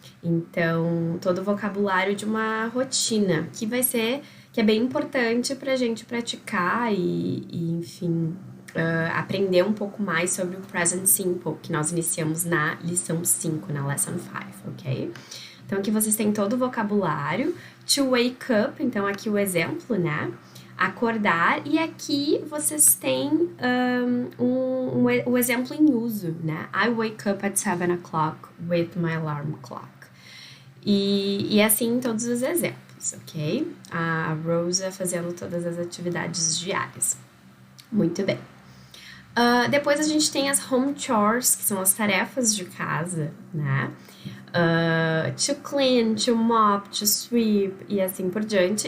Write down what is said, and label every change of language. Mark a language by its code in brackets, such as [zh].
[pt] Então, todo o vocabulário de uma rotina, que é bem importante pra gente praticar e enfim, aprender um pouco mais sobre o present simple, que nós iniciamos na lição 5, na [en] lesson 5, [pt] ok? Então, aqui vocês têm todo o vocabulário. [en] To wake up, [pt] então aqui o né? Acordar, e aqui vocês têm o exemplo em uso, né? [en] I wake up at 7 o'clock with my alarm clock. [pt] E assim todos os exemplos, ok? A Rosa fazendo todas as atividades diárias. Muito bem. Depois a gente tem as [en] home chores, [pt] que são as tarefas de casa, né? [en] To clean, to mop, to sweep [pt] e assim por diante.